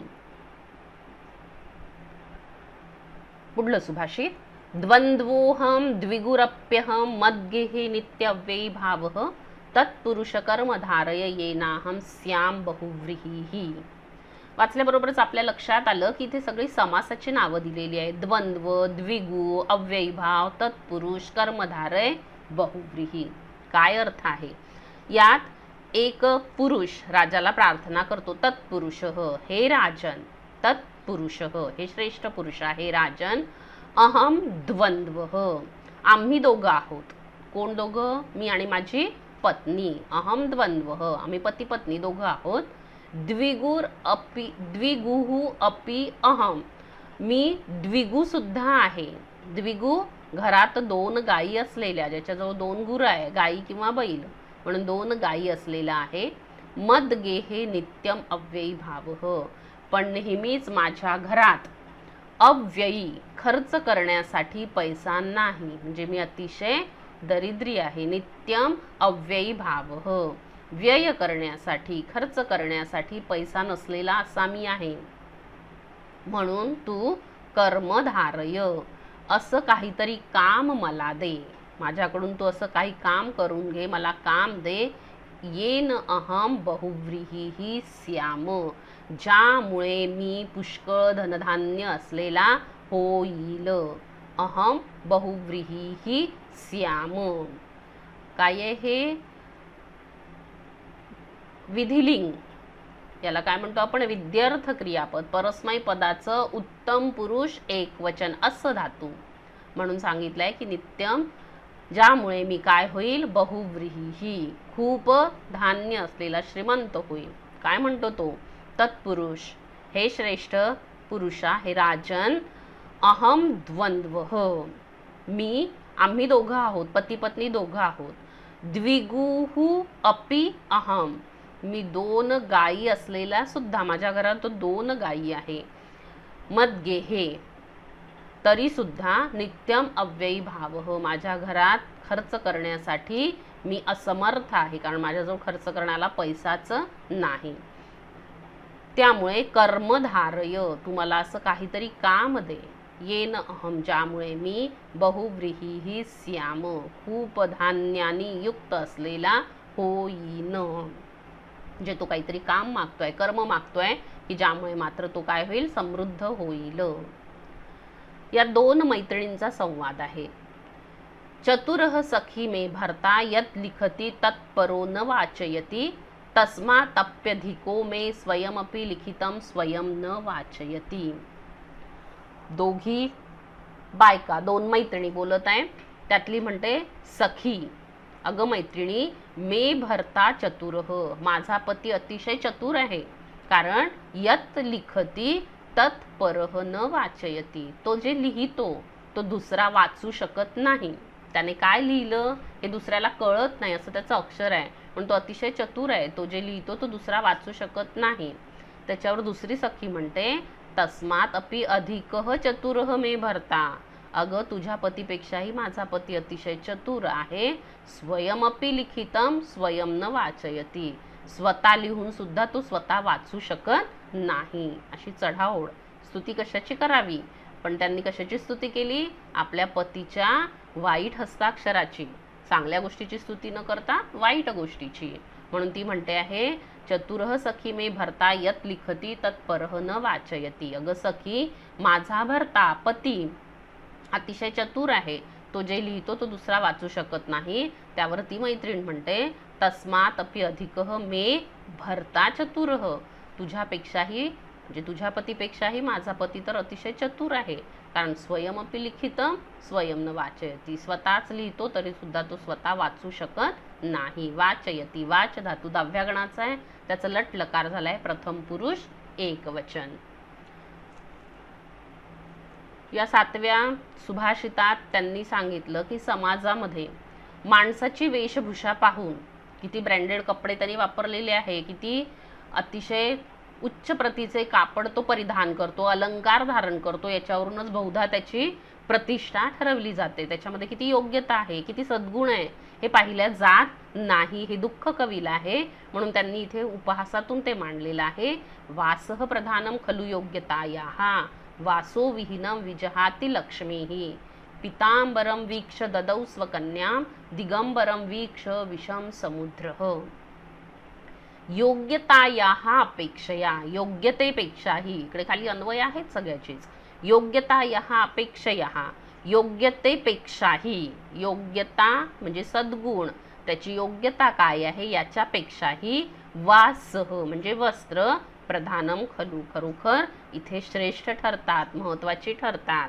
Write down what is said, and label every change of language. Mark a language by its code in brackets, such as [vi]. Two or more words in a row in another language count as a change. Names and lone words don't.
[mr] पुढलं सुभाषित. [sa] द्वंद्वोहम द्विगुरप्यहम मद्गेहि नित्यव्ययी भावः तत्पुरुष कर्म धारय येनाहम स्याम बहुव्रीही. [mr] वाचल्याबरोबरच आपल्या लक्षात आलं की इथे सगळी समासाची नावं दिलेली आहेत. द्वंद्व, द्विगु, अव्ययी भाव, तत्पुरुष, कर्मधारय, बहुव्रीही. काय अर्थ आहे यात? एक पुरुष राजाला प्रार्थना करतो, तत्पुरुषः, हे राजन, तत्पुरुषः, हे श्रेष्ठ पुरुष आहे राजन. [sa] अहम द्वंद्वः, [mr] आम्ही दोघं आहोत. कोण दोघं? मी आणि माझी पत्नी. [sa] अहम द्वंद्वः, [mr] आम्ही पती पत्नी दोघं आहोत. [sa] द्विगुर अपि, द्विगुहु अपि अहम, [mr] मी द्विगु सुद्धा आहे. द्विगु घरात दोन गायी असलेल्या, ज्याच्याजवळ दोन गुरं आहे, गायी किंवा बैल, म्हणून दोन गायी असलेला आहे. [sa] मद्गेहे नित्यम अव्ययी भावः, [mr] पण नेहमीच माझ्या घरात अव्ययी खर्च करण्यासाठी पैसा नाही. म्हणजे मी अतिशय दरिद्री आहे. [sa] नित्यम अव्ययी भावः, [mr] व्यय करण्यासाठी खर्च करण्यासाठी पैसा नसलेला असा मी आहे. म्हणून तू कर्मधारय, असं काहीतरी काम मला दे. माझ्याकडून तू असं काही काम करून घे, मला काम दे. [sa] येन अहम बहुव्रीही स्याम, [mr] ज्यामुळे मी पुष्कळ धनधान्य असलेला होईल. [sa] अहम बहुव्रीही स्याम. [mr] काय आहे हे? विधिलिंग, याला काय म्हणतो आपण? विद्यर्थ क्रियापद. परस्मै पदाचं उत्तम पुरुष एकवचन असं धातू म्हणून सांगितलंय की नित्यम, ज्यामुळे मी काय होईल? बहुव्रीही, खूप धान्य असलेला श्रीमंत होईल. काय म्हणतो तो? तत्पुरुष, हे श्रेष्ठ पुरुषा, हे राजन. [sa] अहम द्वंद्वः, [mr] मी, आम्ही दोघं आहोत, पती पत्नी दोघं आहोत. [sa] द्विगुः अपि अहम, [mr] मी 2 गायी असलेला सुद्धा, माझ्या घरात 2 गायी आहे. [sa] मद्गेहे, [mr] तरी सुद्धा [sa] नित्यम अव्ययी भावः, [mr] माझ्या घरात खर्च करण्यासाठी मी असमर्थ आहे, कारण माझ्याजवळ खर्च करण्याला पैसाच नाही. त्यामुळे कर्मधारय, तुम्हाला असं काहीतरी काम दे. [sa] येन अहम, [mr] ज्यामुळे मी [sa] बहुव्रीही स्याम, [mr] खूप धान्यानी युक्त असलेला होईन. म्हणजे तो काहीतरी काम मागतोय, कर्म मागतोय की ज्यामुळे मात्र तो काय होईल? समृद्ध होईल. या 2 मैत्रिणींचा संवाद आहे. [sa] चतुरः सखी मे भर्ता यत् लिखति तत्परो न वाचयति, तस्मातप्यधिको मे स्वयमपि लिखितं स्वयं न वाचयति. [mr] दोघी बायका, 2 मैत्रिणी बोलत आहे. त्यातली म्हणते सखी, अगं मैत्रिणी, [sa] मे भर्ता चतुरः, [mr] माझा पती अतिशय चतुर आहे. [sa] कारण यत् लिखती तत्परः न वाचयति, [mr] तो जे लिहितो तो दुसरा वाचू शकत नाही. त्याने काय लिहिलं हे दुसऱ्याला कळत नाही, असं त्याचं अक्षर आहे. पण तो अतिशय चतुर आहे, तो जे लिहितो तो दुसरा वाचू शकत नाही. त्याच्यावर दुसरी सखी म्हणते [sa] तस्मात अपि अधिकः चतुरः मे भर्ता, [mr] अगं तुझ्या पतीपेक्षाही माझा पती अतिशय चतुर आहे. [sa] स्वयमपि लिखितं स्वयं न वाचयति, [mr] स्वतः लिहून सुद्धा तो स्वतः वाचू शकत नाही. अशी चढाओढ. स्तुती कशाची करावी? पण त्यांनी कशाची स्तुती केली? आपल्या पतीच्या वाईट हस्ताक्षराची. चांगल्या गोष्टीची स्तुती न करता वाईट गोष्टीची. म्हणून ती म्हणते आहे [sa] चतुरः सखी मे भर्ता यत् लिखती तत्परः न वाचयति, [mr] अगं सखी, माझा भर्ता पती अतिशय चतुर आहे, तो जे लिहितो तो दुसरा वाचू शकत नाही. त्यावर ती मैत्रीण म्हणते [sa] तस्मात अपि अधिकः मे भर्ता चतुरः, [mr] तुझ्यापेक्षाही, म्हणजे तुझ्या पतीपेक्षाही माझा पती तर अतिशय चतुर आहे. [sa] कारण स्वयमपि लिखितं स्वयं न वाचयति, [mr] स्वतःच लिहितो तरी सुद्धा तो स्वतः वाचू शकत नाही. वाचयति, वाच धातू 10व्या गणाचा आहे, त्याचा लट लकार झालाय प्रथम पुरुष एकवचन. या 7व्या सुभाषितात त्यांनी सांगितलं की समाजामध्ये माणसाची वेशभूषा पाहून, किती ब्रँडेड कपडे त्यांनी वापरलेले आहे, किती अतिशय उच्च प्रतीचे कापड तो परिधान करतो, अलंकार धारण करतो, याच्यावरूनच बहुधा त्याची प्रतिष्ठा ठरवली जाते. त्याच्यामध्ये किती योग्यता आहे, किती सद्गुण आहे हे पाहिल्या जात नाही. हे दुःख कवीला आहे. म्हणून त्यांनी इथे उपहासातून ते मांडलेलं आहे. [sa] वासः प्रधानम खलु योग्यतायाः, वासो विहीनं विजहाति लक्ष्मीः, पितांबरम वीक्ष ददौ स्वकन्यां, दिगंबरम वीक्ष विषम समुद्रः. योग्यतायाः अपेक्षया, योग्यतेपेक्षाही, [mr] इकडे खाली अन्वय आहेत सगळ्याचीच. [sa] योग्यतायाः अपेक्षयाः, [mr] योग्यतेपेक्षाही, योग्यता म्हणजे सद्गुण, त्याची योग्यता काय आहे याच्यापेक्षाही वासः म्हणजे वस्त्र, [sa] प्रधानम खलु [mr] खरोखर इथे श्रेष्ठ ठरतात, महत्वाची ठरतात.